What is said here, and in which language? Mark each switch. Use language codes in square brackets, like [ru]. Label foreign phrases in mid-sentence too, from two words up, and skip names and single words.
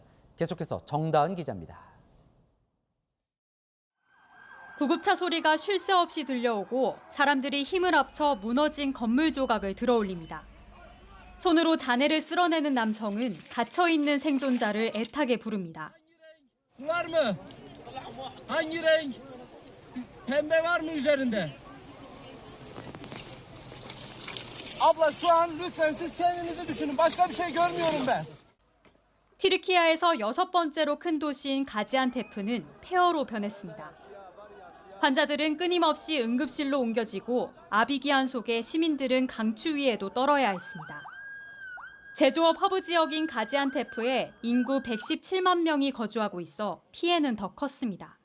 [ko] 계속해서 정다은 기자입니다. 구급차 소리가 쉴 새 없이 들려오고 사람들이 힘을 합쳐 무너진 건물 조각을 들어올립니다. 손으로 잔해를 쓸어내는 남성은 갇혀있는 생존자를 애타게 부릅니다. [tr] Var mı? Hangi renk? Pembe var mı üzerinde? Abla şu an lütfen siz kendinizi düşünün. Başka bir şey görmüyorum ben. [ko] 튀르키예에서 6번째로 큰 도시인 가지안테프는 폐허로 변했습니다. 환자들은 끊임없이 응급실로 옮겨지고 아비기한 속에 시민들은 강추 위에도 떨어야 했습니다. 제조업 허브 지역인 가지안테프에 인구 117만 명이 거주하고 있어 피해는 더 컸습니다.